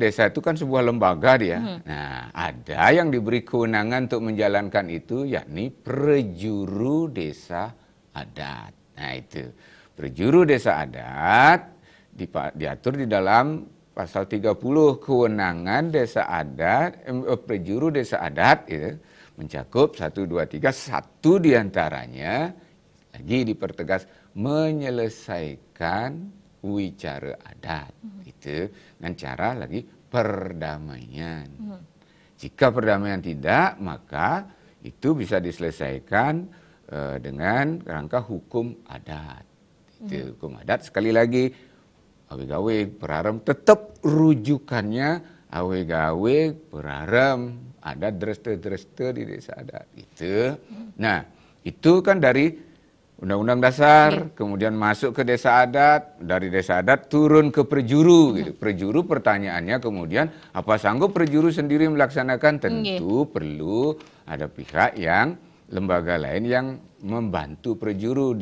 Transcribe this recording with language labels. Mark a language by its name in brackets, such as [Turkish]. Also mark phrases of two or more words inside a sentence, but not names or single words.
[Indonesian] Desa itu kan sebuah lembaga dia. Nah ada yang diberi kewenangan untuk menjalankan itu, yakni prejuru desa adat. Nah itu prejuru desa adat diatur di dalam pasal 30, kewenangan desa adat, prejuru desa adat gitu, mencakup 1, 2, 3, satu diantaranya lagi dipertegas menyelesaikan wicara adat itu dengan cara lagi perdamaian. Jika perdamaian tidak, maka itu bisa diselesaikan dengan rangka hukum adat. Itu hukum adat. Sekali lagi, awe-gawe berarem tetap rujukannya awe-gawe berarem, ada dreste-dreste di desa adat. Itu. Nah, itu kan dari Undang-Undang Dasar, kemudian masuk ke desa adat, dari desa adat turun ke prejuru. Gitu. Prejuru pertanyaannya kemudian, apa sanggup prejuru sendiri melaksanakan? Tentu perlu ada pihak yang, lembaga lain yang membantu prejuru.